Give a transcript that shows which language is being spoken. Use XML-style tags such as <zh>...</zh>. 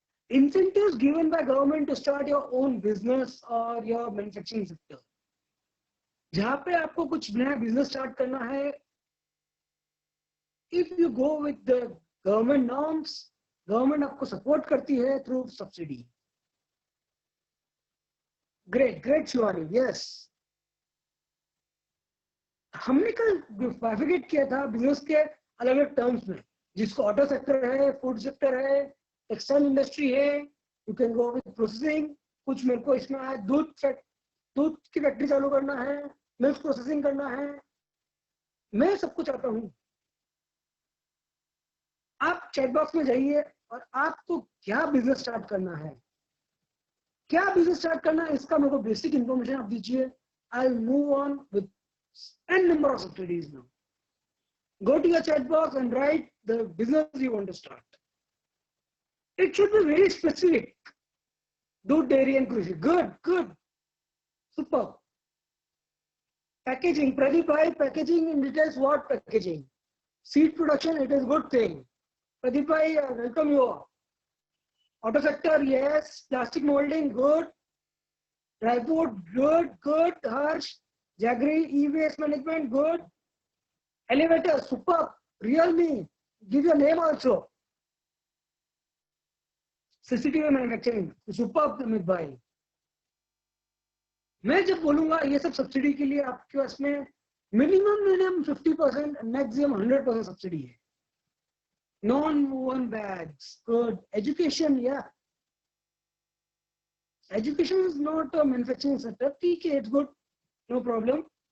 <en>Incentives given by government to start your own business or your manufacturing sector.</en> <hi>जहां पे आपको कुछ नया बिजनेस स्टार्ट करना है,</hi> <en>if you go with the government norms,</en> <hi>government आपको सपोर्ट करती है through subsidy.</hi> <en>Great, great Shivani, yes.</en> <hi>हमने कल बाइफिकेट किया था बिजनेस के अलग अलग टर्म्स में, जिसको ऑटो सेक्टर है, फूड सेक्टर है, टेक्सटाइल इंडस्ट्री है,</hi> <en>You can go with processing.</en> <hi>कुछ मेरे को इसमें आया दूध की फैक्ट्री चालू करना है, मिल्क प्रोसेसिंग करना है। मैं सब कुछ चाहता हूं आप चैट बॉक्स में जाइए और आपको क्या बिजनेस स्टार्ट करना है, क्या बिजनेस स्टार्ट करना है, इसका मेरे को बेसिक इंफॉर्मेशन आप दीजिए।</hi> <en>I will move on with n number of subsidies now. Go to your chat box and write the business you want to start. It should be very specific. Do dairy and cruise. Good, good. Super. Packaging. Pradeep bhai, packaging in details what packaging? Seed production, it is good thing. Pradeep bhai, welcome you all. Auto sector, yes. Plastic molding, good. Dry food, good, good. Harsh. Jaggery, e-waste management, good. Elevator, super. Realme, give your name also. CCTV manufacturing, super Amit भाई।</en> <hi>मैं जब बोलूंगा ये सब subsidy के लिए आपके पास में मिनिमम 50%, मैक्सिमम 100% सब्सिडी है।</hi> <en>Non woven bags, good. Education, या education is not a manufacturing sector,</en> <hi>ठीक है,</hi> <en>It's good, no problem.</en>